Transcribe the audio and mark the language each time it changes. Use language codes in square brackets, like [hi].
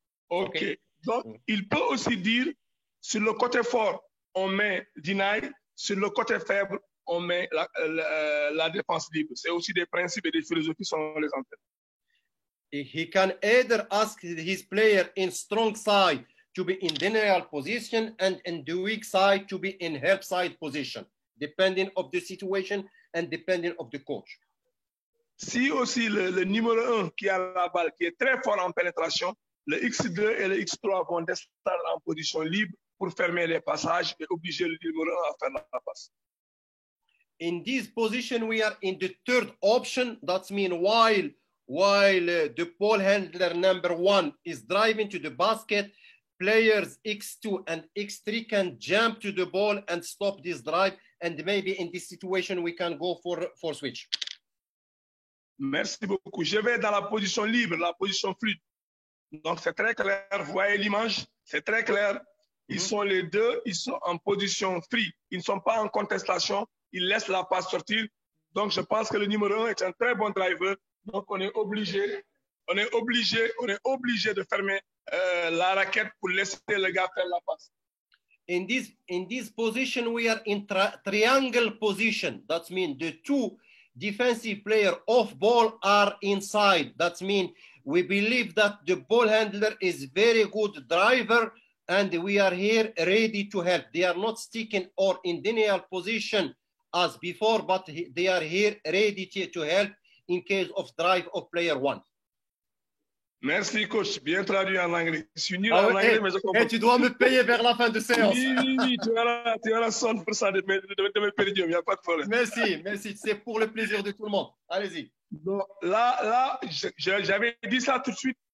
[fr] OK. Donc, il peut aussi dire, sur le côté fort, on met deny, sur le côté faible, on met la défense libre. C'est aussi des principes et des philosophies selon les entraîneurs. [en] He can either ask his player in strong side to be in denial position and in the weak side to be in help side position, depending of the situation and depending of the coach. [fr] Si aussi le numéro 1 qui a la balle, qui est très fort en pénétration, le X2 et le X3 vont descendre en position libre pour fermer les passages et obliger le numéro 1 à faire la passe. [en] In this position, we are in the third option. That means while the ball handler number 1 is driving to the basket, players X2 and X3 can jump to the ball and stop this drive. And maybe in this situation, we can go for switch. [fr] Merci beaucoup. Je vais dans la position libre, la position fluide. Donc, c'est très clair. Vous voyez l'image? C'est très clair. Ils sont les deux, ils sont en position free. Ils ne sont pas en contestation. Ils laissent la passe sortir. Donc, je pense que le numéro 1 est un très bon driver. Donc, on est obligé de fermer la raquette pour laisser le gars faire la passe. [en] In this position, we are in triangle position. That means the two defensive players off ball are inside. That means we believe that the ball handler is very good driver and we are here ready to help. They are not sticking or in denial position as before, but they are here ready to help in case of drive of player 1. [fr] Merci, coach. Bien traduit en anglais. Je suis nul en anglais, mais je comprends. Tu dois me payer vers la fin de séance. Oui, tu auras 100% de mes péridiums, il n'y a pas de problème. Merci. C'est pour le plaisir de tout le monde. Allez-y. Donc, là j'avais dit ça tout de suite.